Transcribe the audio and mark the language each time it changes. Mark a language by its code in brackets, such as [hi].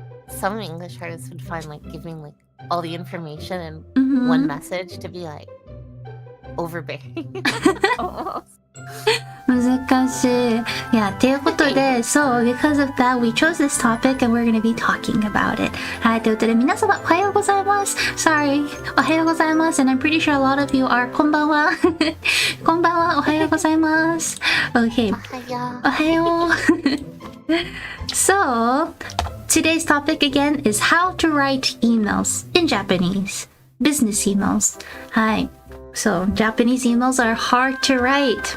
[en] some English artists would find like giving like all the information in Mhm. one message to be like overbearing. Almost. [ja] 難しい。 [en] Yeah, [ja] ということで、 [en] so because of that, we chose this topic and we're going to be talking about it. [ja] はい、ということで、皆様、おはようございます。Sorry, おはようございます。 [en] And I'm pretty sure a lot of you are [ja] こんばんは。こんばんは、おはようございます。 Okay, おはよう。 [en] So, today's topic again is how to write emails in Japanese. Business emails. [ja] はい。 [en] So, Japanese emails are hard to write.